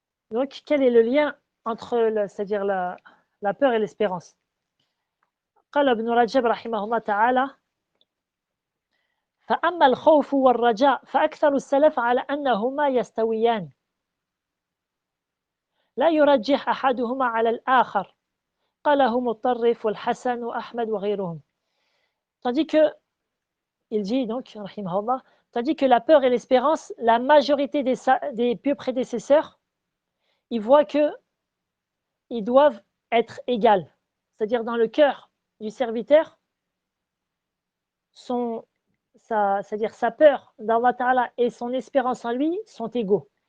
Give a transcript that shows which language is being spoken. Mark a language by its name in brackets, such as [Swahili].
[French] Donc quel est le lien entre c'est-à-dire la peur et l'espérance? [Arabic] قال ابن رجب رحمه الله تعالى فأما الخوف والرجاء فأكثر السلف على أنهما يستويان لا يرجح أحدهما على الآخر قاله مطرف والحسن وأحمد وغيرهم. [French] Tandis que, il dit donc, rahimahullah, tandis que la peur et l'espérance, la majorité des pieux prédécesseurs, ils voient qu'ils doivent être égales. C'est-à-dire dans le cœur du serviteur, c'est-à-dire sa peur d'Allah Ta'ala et son espérance en lui sont égaux.